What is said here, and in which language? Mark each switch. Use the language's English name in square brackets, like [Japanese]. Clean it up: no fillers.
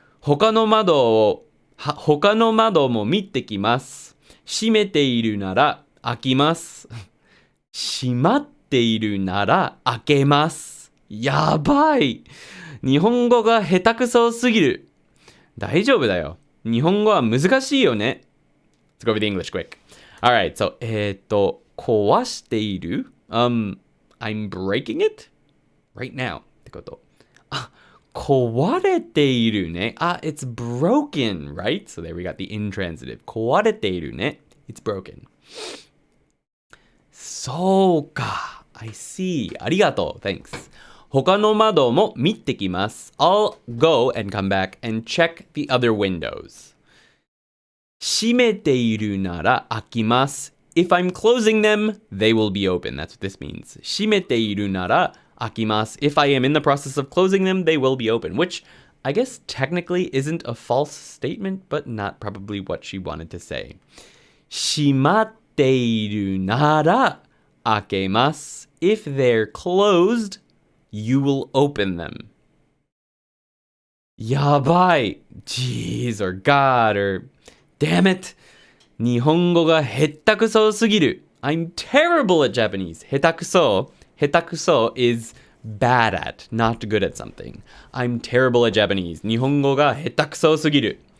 [Japanese] 他の窓も見てきます。閉めているなら開きます。閉まっているなら開けます。やばい。日本語が下手くそすぎる。大丈夫だよ。日本語は難しいよね。 [English] Let's go over the English quick. Alright, so, 壊している？ I'm breaking it right now ってこと。 [Japanese] あ、壊れているね。あ、 it's broken, right? [English] So there we got the intransitive. 壊れているね。 It's broken. そうか。 I see. ありがとう。 Thanks. [Japanese] 他の窓も見てきます。 [English] I'll go and come back and check the other windows. [Japanese] 閉めているなら開きます。 [English] If I'm closing them, they will be open. That's what this means. [Japanese] 閉めているなら開きます。 [English] If I am in the process of closing them, they will be open. Which I guess technically isn't a false statement, but not probably what she wanted to say. [Japanese] 閉まっているなら開けます。 [English] If they're closed, you will open them. やばい。Jeez or God or damn it. [Japanese] 日本語が下手くそすぎる。 [English] I'm terrible at Japanese. 下手くそ is bad at, not good at something. I'm terrible at Japanese. [Japanese] 日本語が下手くそすぎる。